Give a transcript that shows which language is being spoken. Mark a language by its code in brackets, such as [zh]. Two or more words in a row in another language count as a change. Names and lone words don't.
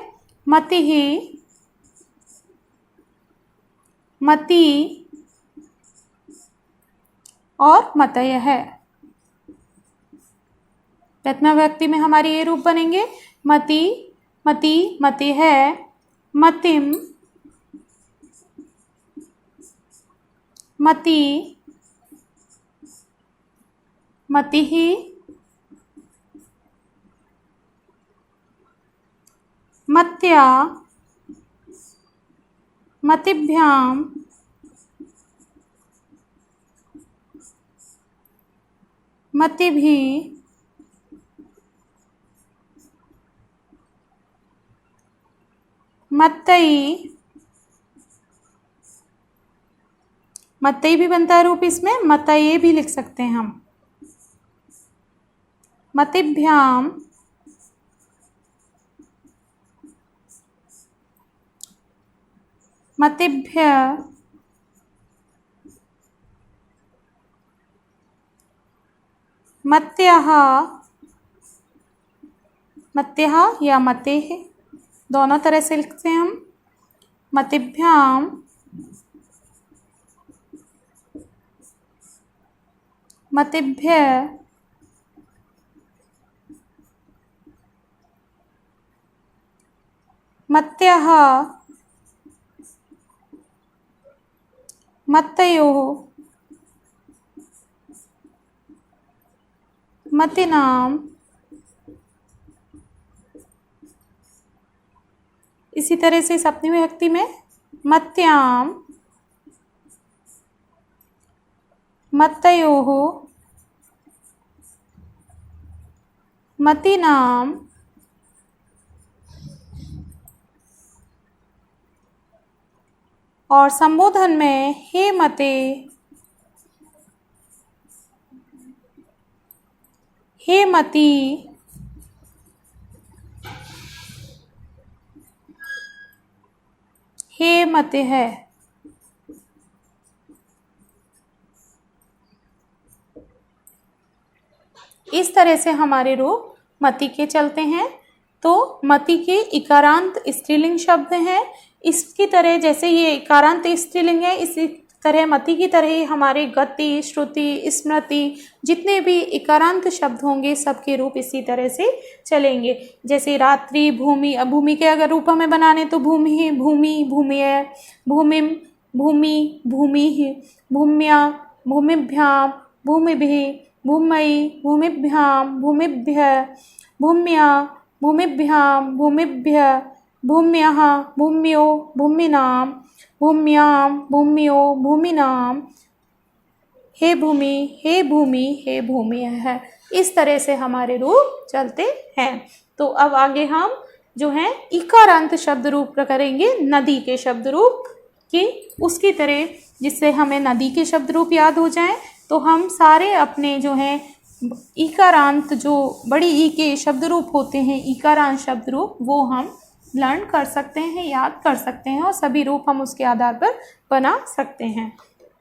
[sa] मति ही, मति, और मतयः है। [hi] प्रथमा व्यक्ति में हमारे ये रूप बनेंगे। [sa] मति, मति, मति है, मतिम, मति, मतिः, मत्या, मतिभ्याम, मतिभिः, मत्तई, मत्तई [hi] भी बनता है रूप इसमें, मतये भी लिख सकते हैं हम। [sa] मतिभ्याम, मतिभ्य, मत्यः, मत्यः या मतेः, [hi] दोनों तरह से लिखते हैं हम। [sa] मतिभ्याम, मतिभ्य, मत्यः, मत्तयोः, मतिनाम। [hi] इसी तरह से सप्तमी विभक्ति में मत्याम, [sa] मत्तयोः, मतिनाम, [hi] और संबोधन में [sa] हे मते, हे मति, हे मते है। [hi] इस तरह से हमारे रूप मति के चलते हैं। तो मति के इकारांत स्त्रीलिंग शब्द हैं। इसकी तरह जैसे ये इकारांत स्त्रीलिंग है, इसी तरह मति की तरह ही हमारे गति, श्रुति, स्मृति जितने भी इकारांत शब्द होंगे सबके रूप इसी तरह से चलेंगे। जैसे रात्रि, भूमि, अब भूमि के अगर रूप हमें बनाने तो [sa] भूमि, भूमि, भूमिय, भूमिम, भूमि, भूमि, भूम्या, भूमिभ्याम, भूमिभिः, भूमयि, भूमिभ्याम, भूमिभ्यः, भूम्या, भूमिभ्याम, भूमिभ्यः, भूम्यः, भूम्यो, भूमिनाम, भूम्याम, भूम्यो, भूमिनाम, हे भूमि, हे भूमि, हे भूमियः। [hi] इस तरह से हमारे रूप चलते हैं। तो अब आगे हम जो हैं इकारांत शब्द रूप करेंगे नदी के शब्द रूप की। उसकी तरह जिससे हमें नदी के शब्द रूप याद हो जाएं, तो हम सारे अपने जो हैं इकारांत, जो बड़ी ई के शब्द रूप होते हैं, इकारांत शब्द रूप, वो हम लर्न कर सकते हैं, याद कर सकते हैं और सभी रूप हम उसके आधार पर बना सकते हैं।